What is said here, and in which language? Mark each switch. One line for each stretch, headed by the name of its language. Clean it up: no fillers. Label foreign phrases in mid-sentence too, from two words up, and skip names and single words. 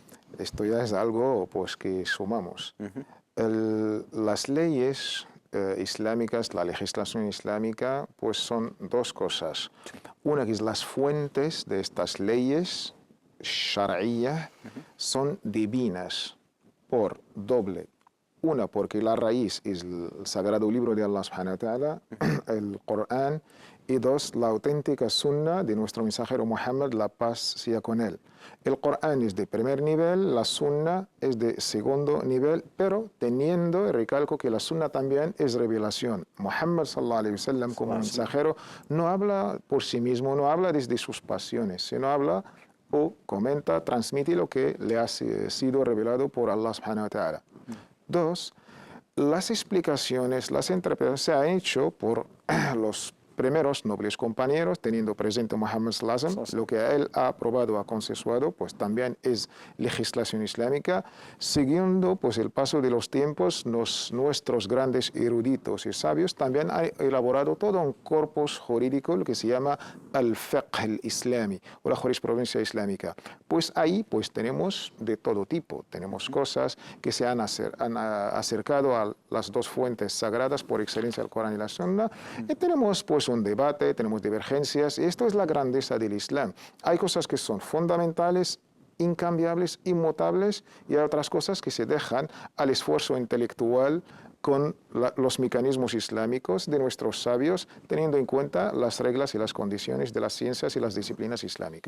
Spanish: Esto ya es algo pues, que sumamos. Las leyes islámicas, la legislación islámica, pues son dos cosas. Una que es las fuentes de estas leyes shar'iyya son divinas por doble. Una, porque la raíz es el sagrado libro de
Arabic: الله سبحانه وتعالى,
Spanish: el Corán, y dos, la auténtica sunna de nuestro mensajero Muhammad, la paz sea con él. El Corán es de primer nivel, la sunna es de segundo nivel, pero teniendo, recalco que la sunna también es revelación. Muhammad
Arabic: صلى الله عليه وسلم
Spanish: como mensajero no habla por sí mismo, no habla desde sus pasiones, sino habla o comenta, transmite lo que le ha sido revelado por
Arabic: الله سبحانه وتعالى.
Spanish: Dos, las explicaciones, las interpretaciones se han hecho por los primeros nobles compañeros, teniendo presente Muhammad
Arabic: صلى الله عليه وسلم,
Spanish: lo que él ha aprobado, ha consensuado, pues también es legislación islámica, siguiendo pues el paso de los tiempos, nuestros grandes eruditos y sabios también han elaborado todo un corpus jurídico, lo que se llama el
Arabic: الفقه الإسلامي,
Spanish: o la jurisprudencia islámica. Pues ahí pues tenemos de todo tipo, tenemos cosas que se han acercado a las dos fuentes sagradas por excelencia, el Corán y la Sunna, y tenemos pues un debate, tenemos divergencias, y esto es la grandeza del Islam. Hay cosas que son fundamentales, incambiables, inmutables, y hay otras cosas que se dejan al esfuerzo intelectual con los mecanismos islámicos de nuestros sabios, teniendo en cuenta las reglas y las condiciones de las ciencias y las disciplinas islámicas.